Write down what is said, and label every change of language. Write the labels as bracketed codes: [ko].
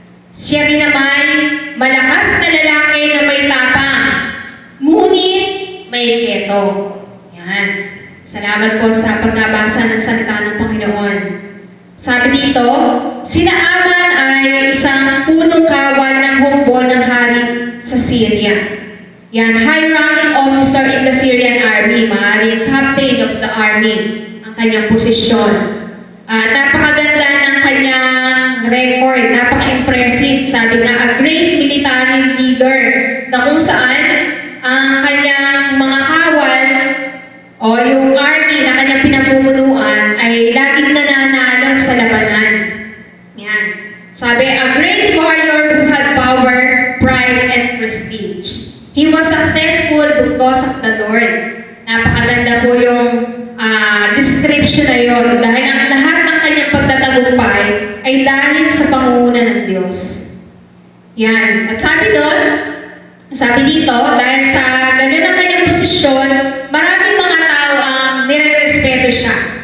[tl] Siya rin naman malakas na lalaki na may tapang, ngunit may keto. Yan. Salamat po sa pagbabasa ng salita ng Panginoon. Sabi dito, si Naaman ay isang punong kawal ng hukbo ng hari sa Syria. [en] Yan, high-ranking officer in the Syrian army, maaaring captain of the army [tl] ang kanyang posisyon. Napakaganda ng kanyang record, napaka-impressive. Sabi nga, [en] a great military leader [tl] na kung saan ang kanyang mga kawal o yung army na kanyang pinamumunuan ay laging nananalo sa labanan. Yan. Sabi, [en] a great warrior who had power, pride, and prestige. He was successful because of the Lord. [tl] Napakaganda po yung description na yun. Dahil ang lahat ng kanyang pagtatagumpay ay dahil sa pangunguna ng Diyos. Yan. At sabi doon, sabi dito, dahil sa ganun ang kanyang posisyon, maraming mga tao ang nire-respeto siya.